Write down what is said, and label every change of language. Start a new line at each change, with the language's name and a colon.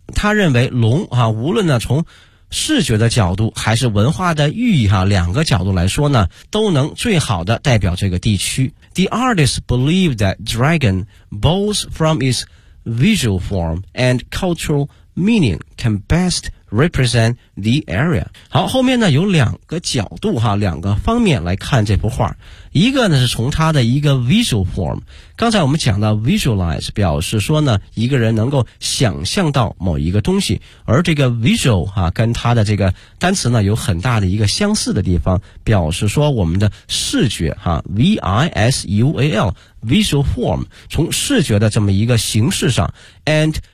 Chinese: 他认为龙啊，无论呢从视觉的角度还是文化的寓意哈、啊、两个角度来说呢，都能最好的代表这个地区。
English: The artist believed that dragon bows from itsvisual form and cultural meaning can best represent the area.
Chinese: 好，后面呢有两个角度哈，两个方面来看这幅画。一个呢是从它的一个 visual form， 刚才我们讲到 visualize 表示说呢一个人能够想象到某一个东西，而这个 visual 哈、啊、跟它的这个单词呢有很大的一个相似的地方，表示说我们的视觉哈、啊、visual visual form， 从视觉的这么一个形式上 and